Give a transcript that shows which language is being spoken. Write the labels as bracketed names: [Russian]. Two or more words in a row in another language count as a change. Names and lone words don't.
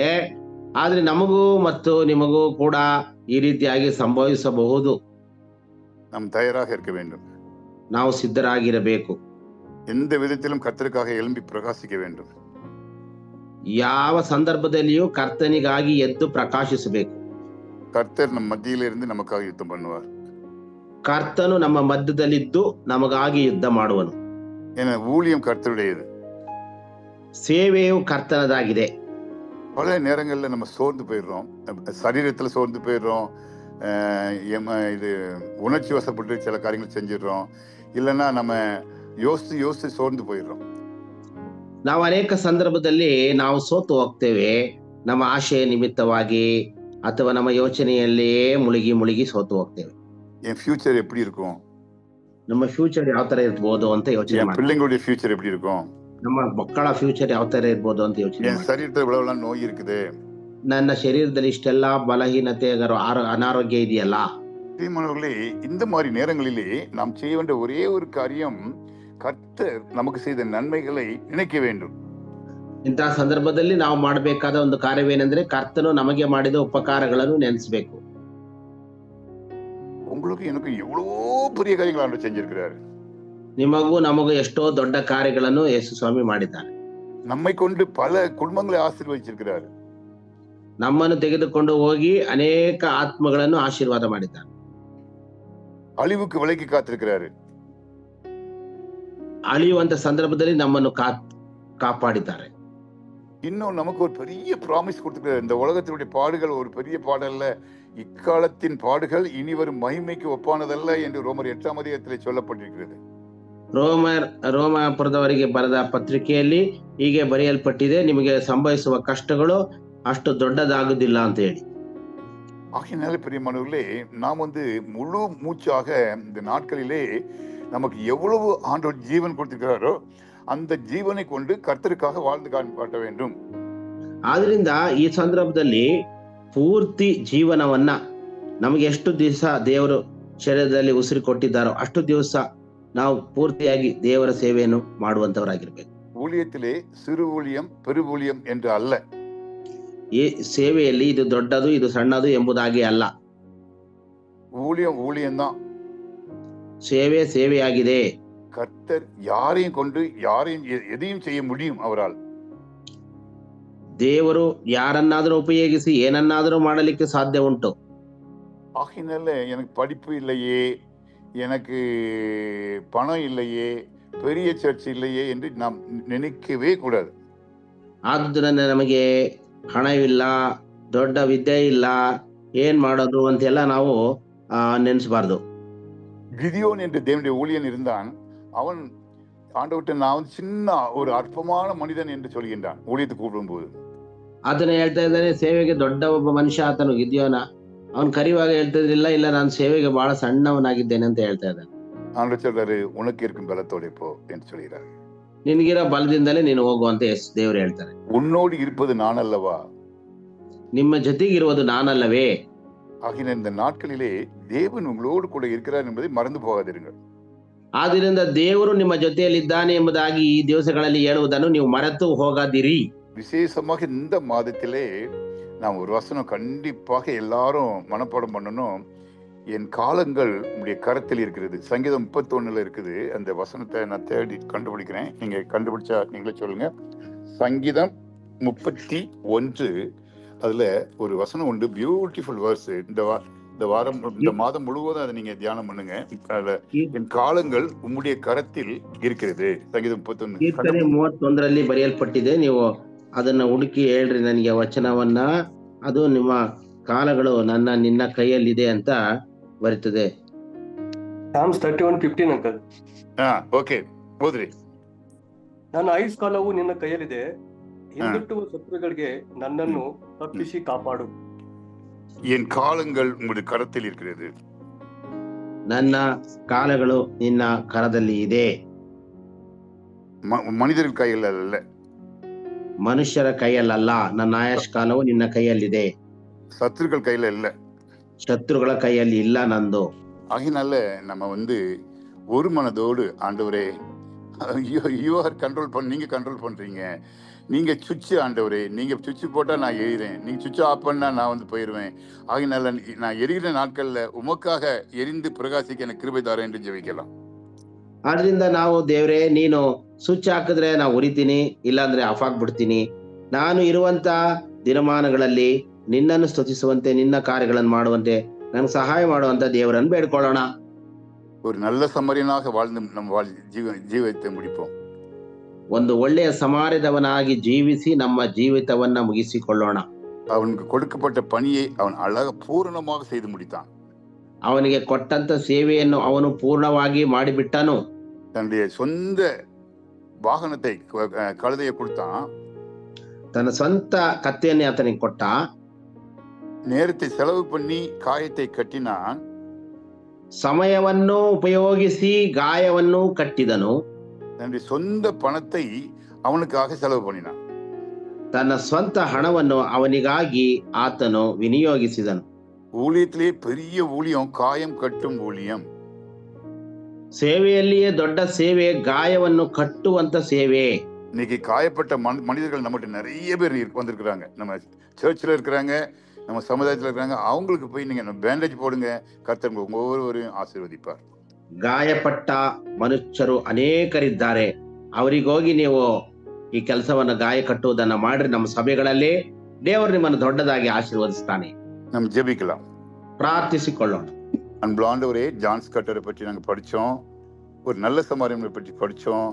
[Kannada] ಆದ್ರೆ ನಮಗೂ ಮತ್ತು ನಿಮಗೂ ಕೂಡ ಈ ರೀತಿಯಾಗಿ ಸಂಭವಿಸಬಹುದು. [Tamil] நாம் தயாராக இருக்க வேண்டும். [Kannada] ನಾವು ಸಿದ್ಧರಾಗಿರಬೇಕು. [Tamil] எந்த விதத்திலும் கர்த்தருக்காக எழும்பி பிரகாசிக்க வேண்டும். [Kannada] ಯಾವ ಸಂದರ್ಭದಲ್ಲಿಯೂ ಕರ್ತನಿಗಾಗಿ ಎದ್ದು ಪ್ರಕಾಶಿಸಬೇಕು. [Tamil] கர்த்தர் ನಮ್ಮ மத்தியில இருந்து நமக்காக யுத்தம் பண்ணுவார். [Kannada] ಕರ್ತನು ನಮ್ಮ ಮಧ್ಯದಲ್ಲಿದ್ದು ನಮಗಾಗಿ ಯುದ್ಧ ಮಾಡುವನು. [Tamil] ஏன்னா ஊழியம் கர்த்தருடையது, [Kannada] ಸೇವೆಯು ಕರ್ತನದಾಗಿದೆ. [Tamil] பல நேரங்கள்ல நம்ம சோர்ந்து போயிடுறோம், சரீரத்துல சோர்ந்து போயிடுறோம், இது உணர்ச்சி வசப்பட்டு சில காரியங்கள் செஞ்சிடறோம், இல்லைன்னா நம்ம யோசித்து சோர்ந்து போயிடுறோம். [Kannada] ನಾವು ಅನೇಕ ಸಂದರ್ಭದಲ್ಲಿ ನಾವು ಸೋತು ಹೋಗ್ತೇವೆ. ನಮ್ಮ ಆಶೆಯ ನಿಮಿತ್ತವಾಗಿ ಅಥವಾ ನಮ್ಮ ಯೋಚನೆಯಲ್ಲಿಯೇ ಮುಳುಗಿ ಮುಳುಗಿ ಸೋತು ಹೋಗ್ತೇವೆ. [Tamil] என் ஃபியூச்சர் எப்படி இருக்கும், [Kannada] ನಮ್ಮ ಫ್ಯೂಚರ್ ಯಾವ ತರ ಇರ್ಬೋದು ಅಂತ ಯೋಚನೆ [Tamil] என் [Kannada] ಮಾಡ್ತೀವಿ. [Tamil] பிள்ளைங்களுடைய ஃபியூச்சர் எப்படி இருக்கும், [Kannada] ನಮ್ಮ ಮಕ್ಕಳ ಫ್ಯೂಚರ್ ಯಾವ ತರ ಇರ್ಬೋದು ಅಂತ ಯೋಚನೆ [Tamil] என் [Kannada] ಮಾಡ್ತೀವಿ. [Tamil] சரீரத்தில் இவ்வளவு நோய் இருக்குது. [Kannada] ನನ್ನ ಶರೀರದಲ್ಲಿ ಇಷ್ಟೆಲ್ಲ ಬಲಹೀನತೆ ಅನಾರೋಗ್ಯ ಇದೆಯಲ್ಲ. [Tamil] பிரியமானவர்களே, இந்த மாதிரி நேரங்களிலே நாம் செய்ய வேண்டிய ஒரே ஒரு காரியம், கர்த்தர் நமக்கு செய்த நன்மைகளை நினைக்க வேண்டும். [Kannada] ಇಂತಹ ಸಂದರ್ಭದಲ್ಲಿ ನಾವು ಮಾಡಬೇಕಾದ ಒಂದು ಕಾರ್ಯವೇನೆಂದ್ರೆ ಕರ್ತನು ನಮಗೆ ಮಾಡಿದ ಉಪಕಾರಗಳನ್ನು ನೆನೆಸಬೇಕು. [Tamil] உங்களுக்கு எனக்கு எவ்வளவோ பெரிய காரியங்கள் ஆண்டவர் செஞ்சிருக்கிறார். [Kannada] ನಿಮಗೂ ನಮಗೂ ಎಷ್ಟೋ ದೊಡ್ಡ ಕಾರ್ಯಗಳನ್ನು ಯೇಸು ಸ್ವಾಮಿ ಮಾಡಿದ್ದಾರೆ. [Tamil] நம்மை கொண்டு பல குடும்பங்களை ஆசீர்வதிச்சிருக்கிறார். [Kannada] ನಮ್ಮನ್ನು ತೆಗೆದುಕೊಂಡು ಹೋಗಿ ಅನೇಕ ಆತ್ಮಗಳನ್ನು ಆಶೀರ್ವಾದ ಮಾಡಿದ್ದಾರೆ. [Tamil] அழிவுக்கு விலைக்கு காத்திருக்கிறாரு. [Kannada] ಅಳಿಯುವಂತ ಸಂದರ್ಭದಲ್ಲಿ ನಮ್ಮನ್ನು ಕಾಪಾಡಿದ್ದಾರೆ. [Tamil] இன்னும் நமக்கு ஒரு பெரிய ப்ராமிஸ் கொடுத்துருக்காரு. இந்த உலகத்தினுடைய பாடுகள் ஒரு பெரிய பாடல்ல, இக்காலத்தின் பாடுகள் இனி வரும் மகிமைக்கு ஒப்பானதல்ல என்று ரோமர் 8ஆம் அதிகாரத்திலே சொல்லப்பட்டிருக்கிறது. [Kannada] ರೋಮಾಪುರದವರಿಗೆ ಬರೆದ ಪತ್ರಿಕೆಯಲ್ಲಿ ಹೀಗೆ ಬರೆಯಲ್ಪಟ್ಟಿದೆ, ನಿಮಗೆ ಸಂಭವಿಸುವ ಕಷ್ಟಗಳು ಅಷ್ಟು ದೊಡ್ಡದಾಗುದಿಲ್ಲ ಅಂತ ಹೇಳಿ. [Tamil] ஆகையினால பிரியமானவர்களே, நாம் முழு மூச்சாக இந்த நாட்களிலே நமக்கு எவ்வளவு ஆண்டவர் ஜீவன் கொடுத்திருக்கிறாரோ அந்த ஜீவனை கொண்டு கர்த்தருக்காக வாழ்ந்து காட்ட வேண்டும். [Kannada] ಆದ್ರಿಂದ ಈ ಸಂದರ್ಭದಲ್ಲಿ ಪೂರ್ತಿ ಜೀವನವನ್ನ ನಮಗೆ ಎಷ್ಟು ದಿವಸ ದೇವರು ಶರೀರದಲ್ಲಿ ಉಸಿರು ಕೊಟ್ಟಿದ್ದಾರೋ ಅಷ್ಟು ದಿವಸ ನಾವು ಪೂರ್ತಿಯಾಗಿ ದೇವರ ಸೇವೆಯನ್ನು ಮಾಡುವಂತವರಾಗಿರ್ಬೇಕು. [Tamil] ஊழியத்திலே சிறு ஊழியம் பெரு ஊழியம் என்று அல்ல. [Kannada] ಈ ಸೇವೆಯಲ್ಲಿ ಇದು ದೊಡ್ಡದು ಇದು ಸಣ್ಣದು ಎಂಬುದಾಗಿ ಅಲ್ಲ. [Tamil] ஊழியம் ஊழியம்தான். [Kannada] ಸೇವೆಯಾಗಿದೆ. [Tamil] கர்த்தர் யாரையும் கொண்டு யாரையும் எதையும் செய்ய முடியும் அவரால். [Kannada] ದೇವರು ಯಾರನ್ನಾದರೂ ಉಪಯೋಗಿಸಿ ಏನನ್ನಾದರೂ ಮಾಡಲಿಕ್ಕೆ ಸಾಧ್ಯ ಉಂಟು. [Tamil] ஆகையினால எனக்கு படிப்பு இல்லையே, எனக்கு பணம் இல்லையே, பெரிய சர்ச் இல்லையே என்று நாம் நினைக்கவே கூடாது. [Kannada] ಆದುದರಿಂದ ನಮಗೆ ಹಣವಿಲ್ಲ, ದೊಡ್ಡ ವಿದ್ಯೆ ಇಲ್ಲ, ಏನ್ ಮಾಡೋದು ಅಂತೆಲ್ಲ ನಾವು ನೆನೆಸಬಾರ್ದು. [Tamil] கிதியோன் என்று தேவனுடைய ஊழியன் இருந்தான். அவன் ஆண்டவர்கிட்ட நான் சின்ன ஒரு அற்பமான மனிதன் என்று சொல்கின்றான் ஊழியத்துக்கு கூப்பிடும்போது. [Kannada] ಅದನ್ನ ಹೇಳ್ತಾ ಇದ್ದಾನೆ, ಸೇವೆಗೆ ದೊಡ್ಡ ಒಬ್ಬ ಮನುಷ್ಯ ಆತನು ಗಿದ್ಯೋನ. ಅವನ್ ಕರಿವಾಗ ಹೇಳ್ತಿದ್ರಿಲ್ಲ, ಇಲ್ಲ ನಾನು ಸೇವೆಗೆ ಬಹಳ ಸಣ್ಣವನಾಗಿದ್ದೇನೆ ಅಂತ ಹೇಳ್ತಾ ಇದ್ದಾನೆ. [Tamil] ஆண்டவர் சொல்றாரு, உனக்கு இருக்கும் பலத்தோட போ என்று சொல்கிறார். [Kannada] ನಿನಗಿರೋ ಬಲದಿಂದಲೇ ನೀನು ಹೋಗುವಂತ ದೇವರು ಹೇಳ್ತಾರೆ. [Tamil] உன்னோடு இருப்பது நான் அல்லவா, [Kannada] ನಿಮ್ಮ ಜೊತೆಗಿರುವುದು ನಾನಲ್ಲವೇ. [Tamil] ஆகின இந்த நாட்களிலே தேவன் உங்களோடு கூட இருக்கிறார் என்பதை மறந்து போகாதிருங்கள். [Kannada] ಆದ್ರಿಂದ ದೇವರು ನಿಮ್ಮ ಜೊತೆಯಲ್ಲಿದ್ದಾನೆ ಎಂಬುದಾಗಿ ಈ ದಿವಸಗಳಲ್ಲಿ ಹೇಳುವುದನ್ನು ನೀವು ಮರೆತು ಹೋಗದಿರಿ. [Tamil] விசேஷமாக இந்த மாதத்திலே நாம் ஒரு வசனம் கண்டிப்பாக எல்லாரும் மனப்பாடம் பண்ணணும். என் காலங்கள் உங்களுடைய கரத்தில் இருக்கிறது. சங்கீதம் 31 இருக்குது. அந்த வசனத்தை நான் தேடி கண்டுபிடிக்கிறேன். நீங்க கண்டுபிடிச்சா நீங்களே சொல்லுங்க. சங்கீதம் 31 அதுல ஒரு வசனம் உண்டு, [English] beautiful verse. [Tamil] இந்த மாதம் முழுவதும் அதை நீங்க தியானம் பண்ணுங்க. என் காலங்கள் உம்முடைய கரத்தில் இருக்கிறது. சங்கீதம் 31 [Kannada] ಕೀರ್ತನೆ 31ರಲ್ಲಿ ಬರೆಯಲ್ಪಟ್ಟಿದೆ. ನೀವು ಅದನ್ನ ಹುಡುಕಿ ಹೇಳ್ರಿ ನನಗೆ ವಚನವನ್ನ. ಅದು ನಿಮ್ಮ ಕಾಲಗಳು ನಿನ್ನ ಕೈಯಲ್ಲಿದೆ ಅಂತ ಬರ್ತದೆ. Psalms 31:15 ಅಂಕಲ್. ಓಕೆ, ಓದ್ರಿ. ನನ್ನ ಆಯುಷ್ಕಾಲವು ನಿನ್ನ ಕೈಯಲ್ಲಿದೆ, ಹಿಂದಿಟ್ಟುವ ಶತ್ರುಗಳಿಗೆ ನನ್ನನ್ನು ತಪ್ಪಿಸಿ ಕಾಪಾಡು. [Tamil] என் காலங்கள் உங்களுடைய கரத்தில் இருக்கிறது. [Kannada] ನನ್ನ ಕಾಲಗಳು ನಿನ್ನ ಕರದಲ್ಲಿ ಇದೆ. [Tamil] மனிதர்கள் கையில் அல்ல, [Kannada] ಮನುಷ್ಯರ ಕೈಯಲ್ಲ. ನನ್ನ ಆಯುಷ್ಕಾಲವು ನಿನ್ನ ಕೈಯಲ್ಲಿದೆ. [Tamil] சத்துருக்கள் கையில இல்ல, [Kannada] ಶತ್ರುಗಳ ಕೈಯಲ್ಲಿ ಇಲ್ಲ ನಂದು. [Tamil] ஆகினால நம்ம ஒரு மனதோடு ஆண்டவரே, [English] you are control [Tamil] நீங்க கண்ட்ரோல் பண்றீங்க. நீங்க சுவிட்ச் ஆண்டவரே, நீங்க சுவிட்ச் போட்டா நான் எரிகிறேன், நீங்க [English] switch off [Tamil] பண்ணா நான் போயிடுவேன். ஆகினால நான் எரிகிற நாட்கள்ல உமக்காக எரிந்து பிரகாசிக்க எனக்கு கிருபை தாரேன் என்று ஜெபிக்கலாம். [Kannada] ಆದ್ರಿಂದ ನಾವು ದೇವರೇ, ನೀನು ಸ್ವಿಚ್ ಹಾಕಿದ್ರೆ ನಾವು ಉರಿತೀನಿ, ಇಲ್ಲಾಂದ್ರೆ ಆಫ್ ಆಗ್ಬಿಡ್ತೀನಿ. ನಾನು ಇರುವಂತ ದಿನಮಾನಗಳಲ್ಲಿ ನಿನ್ನನ್ನು ಸ್ತುತಿಸುವಂತೆ, ನಿನ್ನ ಕಾರ್ಯಗಳನ್ನು ಮಾಡುವಂತೆ ನನಗೆ ಸಹಾಯ ಮಾಡುವಂತ ದೇವರನ್ನು ಬೇಡ್ಕೊಳ್ಳೋಣ. [Tamil] ஒரு நல்ல சமரியனாக வாழ்ந்து நம்ம ஜீவித்தை முடிப்போம். [Kannada] ಒಂದು ಒಳ್ಳೆಯ ಸಮಾರ್ಯದವನಾಗಿ ಜೀವಿಸಿ ನಮ್ಮ ಜೀವಿತವನ್ನ ಮುಗಿಸಿಕೊಳ್ಳೋಣ. [Tamil] அவனுக்கு கொடுக்கப்பட்ட பணியை அவன் அழகாக பூரணமாக செய்து முடித்தான். [Kannada] ಅವನಿಗೆ ಕೊಟ್ಟಂತ ಸೇವೆಯನ್ನು ಅವನು ಪೂರ್ಣವಾಗಿ ಮಾಡಿಬಿಟ್ಟನು. [Tamil] தன்னுடைய சொந்த வாகனத்தை கழுதையை கொடுத்தான். [Kannada] ತನ್ನ ಸ್ವಂತ ಕತ್ತೆಯನ್ನೇ ಆತನಿಗೆ ಕೊಟ್ಟ. [Tamil] நேரத்தை செலவு பண்ணி காயத்தை கட்டினான். [Kannada] ಸಮಯವನ್ನು ಉಪಯೋಗಿಸಿ ಗಾಯವನ್ನು ಕಟ್ಟಿದನು. [Tamil] தன்னுடைய சொந்த பணத்தை அவனுக்காக செலவு பண்ணினான். [Kannada] ತನ್ನ ಸ್ವಂತ ಹಣವನ್ನು ಅವನಿಗಾಗಿ ಆತನು ವಿನಿಯೋಗಿಸಿದನು. [Tamil] ஊழியத்திலே பெரிய ஊழியம் காயம் கட்டும் ஊழியம். [Kannada] ಸೇವೆಯಲ್ಲಿಯೇ ದೊಡ್ಡ ಸೇವೆ ಗಾಯವನ್ನು ಕಟ್ಟುವಂತ ಸೇವೆ. [Tamil] இன்னைக்கு காயப்பட்ட மனிதர்கள் நம்மகிட்ட நிறைய பேர் வந்திருக்கிறாங்க. நம்ம சர்ச்சில் இருக்கிறாங்க, நம்ம சமுதாயத்தில் இருக்கிறாங்க. அவங்களுக்கு போய் நீங்க பேண்டேஜ் போடுங்க, கர்த்தர் ஒவ்வொருவரையும் ஆசீர்வதிப்பார். [Kannada] ಗಾಯಪಟ್ಟ ಮನುಷ್ಯರು ಅನೇಕರಿದ್ದಾರೆ. ಅವರಿಗೋಗಿ ನೀವು ಈ ಕೆಲಸವನ್ನು ಗಾಯ ಕಟ್ಟುವುದನ್ನ ಮಾಡ್ರಿ. ನಮ್ಮ ಸಭೆಗಳಲ್ಲಿ ದೇವರು ನಿಮ್ಮನ್ನು ದೊಡ್ಡದಾಗಿ ಆಶೀರ್ವದಿಸ್ತಾನೆ. [Tamil] நம்ம ஜெபிக்கலாம். [Kannada] ಪ್ರಾರ್ಥಿಸಿಕೊಳ್ಳೋಣ. [Tamil] அன்பாண்டவரே, ஜான் ஸ்கட்டரை பற்றி நாங்கள் படித்தோம், ஒரு நல்ல சமாரியங்களை பற்றி படித்தோம்.